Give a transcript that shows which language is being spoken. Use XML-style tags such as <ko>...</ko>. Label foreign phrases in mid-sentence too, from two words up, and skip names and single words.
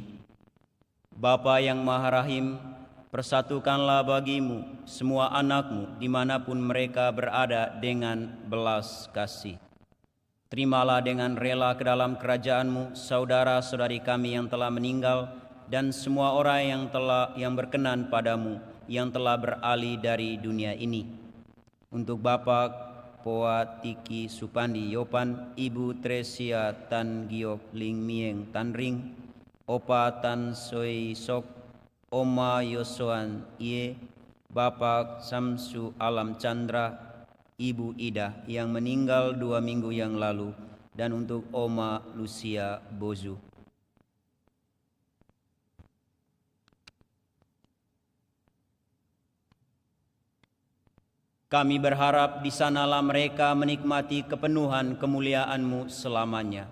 <id>Bapa yang Maha Rahim, persatukanlah bagi-Mu semua anak-Mu dimanapun mereka berada dengan belas kasih. Terimalah dengan rela ke dalam kerajaan-Mu saudara-saudari kami yang telah meninggal dan semua orang yang berkenan padamu yang telah beralih dari dunia ini. Untuk Bapak Poa Tiki Supandi Yopan, Ibu Tresia Tan Giok Ling Mieng Tan Ring, Opa Tan Soi Sok, Oma Yosoan Ie, Bapak Samsu Alam Chandra, Ibu Ida yang meninggal 2 minggu yang lalu, dan untuk Oma Lucia Bozu. Kami berharap di sanalah mereka menikmati kepenuhan kemuliaan-Mu selamanya.</id>